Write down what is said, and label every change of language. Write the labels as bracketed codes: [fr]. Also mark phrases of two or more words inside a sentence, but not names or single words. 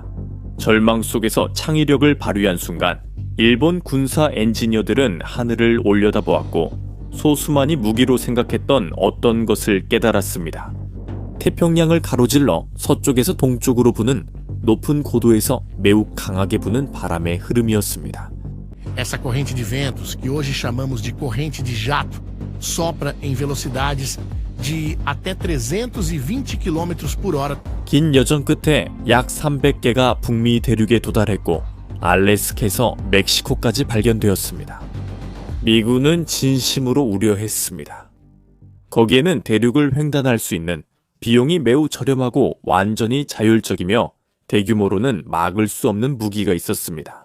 [ko] 절망 속에서 창의력을 발휘한 순간 일본 군사 엔지니어들은 하늘을 올려다보았고 소수만이 무기로 생각했던 어떤 것을 깨달았습니다. 태평양을 가로질러 서쪽에서 동쪽으로 부는 높은 고도에서 매우 강하게 부는 바람의 흐름이었습니다. [pt] Essa corrente de ventos, que hoje chamamos de corrente de jato, sopra em velocidades de até 320 km/h. [ko] 긴 여정 끝에 약 300개가 북미 대륙에 도달했고 알래스카에서 멕시코까지 발견되었습니다. 미군은 진심으로 우려했습니다. 거기에는 대륙을 횡단할 수 있는 비용이 매우 저렴하고 완전히 자율적이며 대규모로는 막을 수 없는 무기가 있었습니다.